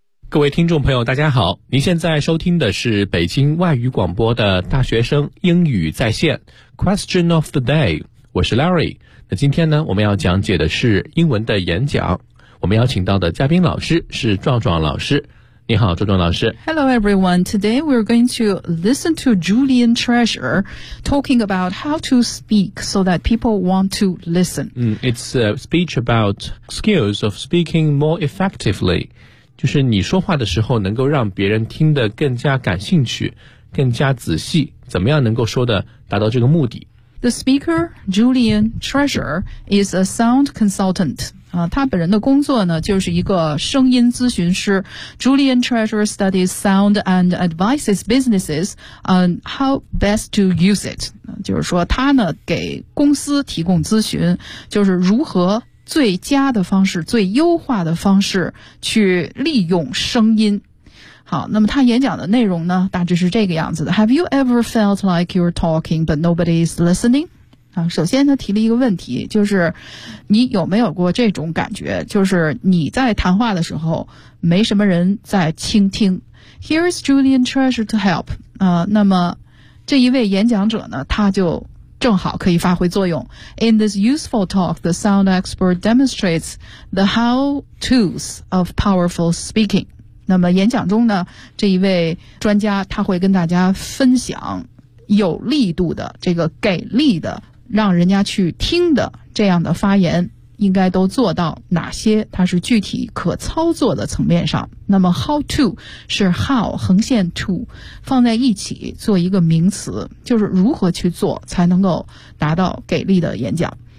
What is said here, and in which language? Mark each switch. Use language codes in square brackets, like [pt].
[zh] 各位听众朋友大家好，您现在收听的是北京外语广播的大学生英语在线 [en] Question of the day， [zh] 我是 Larry。那今天呢，我们要讲解的是英文的演讲，我们邀请到的嘉宾老师是壮壮老师。你好，壮壮老师。 [en] Hello everyone, today we're going to listen to Julian Treasure talking about how to speak so that people want to listen. It's a speech about skills of speaking more effectively. [zh] 就是你说话的时候能够让别人听得更加感兴趣，更加仔细，怎么样能够说的达到这个目的。 [en] The speaker, Julian Treasure, is a sound consultant. [zh] 他本人的工作呢就是一个声音咨询师。 [en] Julian Treasure studies sound and advises businesses on how best to use it. [zh] 就是说他呢给公司提供咨询，就是如何最佳的方式，最优化的方式去利用声音。好，那么他演讲的内容呢大致是这个样子的。 [en] Have you ever felt like you're talking but nobody is listening? [zh] 首先他提了一个问题，就是你有没有过这种感觉，就是你在谈话的时候没什么人在倾听。 [en] Here is Julian Treasure to help. [zh] 那么这一位演讲者呢他就正好可以发挥作用。 [en] In this useful talk, the sound expert demonstrates the how-tos of powerful speaking. [zh] 那么演讲中呢，这一位专家他会跟大家分享有力度的，这个给力的，让人家去听的这样的发言，应该都做到哪些，它是具体可操作的层面上。那么 how-to 是 how 横线 to 放在一起做一个名词，就是如何去做才能够达到给力的演讲。